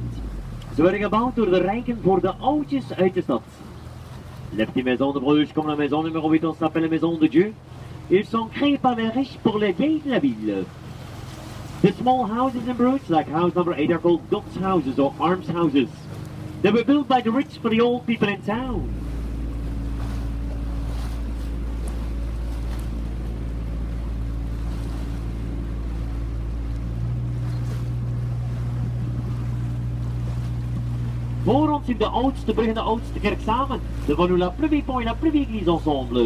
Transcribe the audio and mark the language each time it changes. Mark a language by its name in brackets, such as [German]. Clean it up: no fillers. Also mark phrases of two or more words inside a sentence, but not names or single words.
[Dutch] Ze werden gebouwd door de rijken voor de oudjes uit de stad. [French] Les petites maisons de Bruges, comme la maison numéro 8, on s'appelle la maison de Dieu. Ils sont créés par les riches pour les vieilles de la ville. [English] The small houses in Bruges, like house number 8, are called Dutch houses or arms houses. They were built by the rich for the old people in town. [Dutch] Voor ons in de oudste brug en de oudste kerk samen. [French] Devant nous la plus vieille pont et la plus vieille église ensemble.